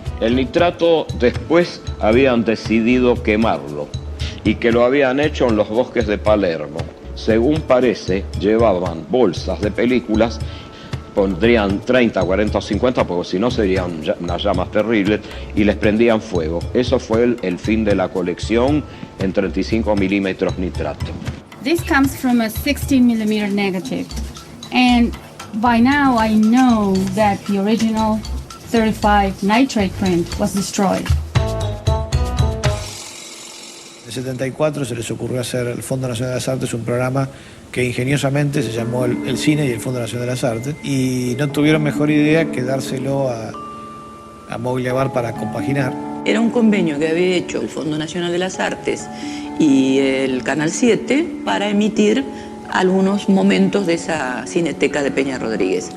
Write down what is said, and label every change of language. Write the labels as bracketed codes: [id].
[es] El nitrato después habían decidido quemarlo y que lo habían hecho en los bosques de Palermo. Según parece, llevaban bolsas de películas, pondrían 30, 40 o 50, porque si no serían unas llamas terribles, y les prendían fuego. Eso fue el fin de la colección en 35 milímetros nitrato. [en] This comes from a 16 millimeter negative, and by now I know that the original 35 nitrate print was destroyed. [es] En el 74 se les ocurrió hacer al Fondo Nacional de las Artes un programa que ingeniosamente se llamó el Cine y el Fondo Nacional de las Artes, y no tuvieron mejor idea que dárselo a Mogliabar para compaginar. Era un convenio que había hecho el Fondo Nacional de las Artes y el Canal 7 para emitir algunos momentos de esa cineteca de Peña Rodríguez.